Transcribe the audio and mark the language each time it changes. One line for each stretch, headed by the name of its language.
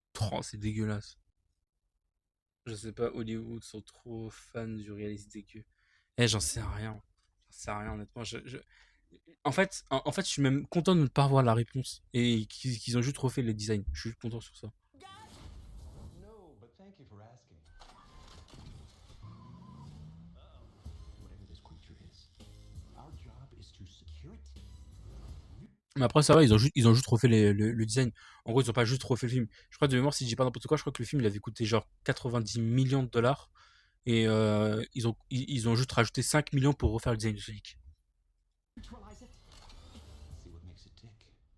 French: Oh, c'est dégueulasse. Je sais pas, Hollywood sont trop fans du réalisme dégueu. Eh, j'en sais rien. J'en sais rien, honnêtement. En fait, je suis même content de ne pas avoir la réponse. Et qu'ils ont juste refait le design. Je suis juste content sur ça.
English: No, but thank you for asking. Whatever this creature is, our job is to secure it.
French: Mais après, ça va, ils ont juste refait le design. En gros, ils ont pas juste refait le film. Je crois de mémoire, si je dis pas n'importe quoi, je crois que le film, il avait coûté genre 90 millions de dollars. Et ils ont juste rajouté 5 millions pour refaire le design de Sonic.
English: Neutralize it. See what makes it tick.